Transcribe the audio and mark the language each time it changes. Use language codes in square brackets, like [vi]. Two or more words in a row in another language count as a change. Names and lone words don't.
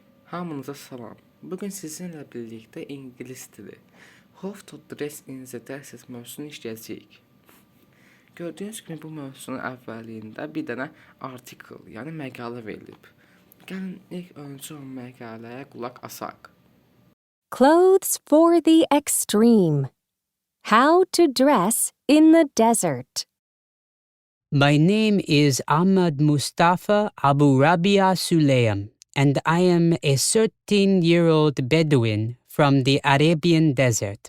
[az] Hamınıza salam. Bugün sizinlə birlikdə ingilis dili [en] How to dress in the desert [az] mövzusunu işləyəcəyik. Gördüyünüz kimi bu mövzunun əvvəlində bir dənə article, yəni məqalə verilib. Gəlin ilk öncə o məqaləyə qulaq asaq. [en] Clothes for the extreme. How to dress in the desert. My name is Ahmad Mustafa Abu Rabia Sulaim, and I am a 13-year-old Bedouin from the Arabian desert.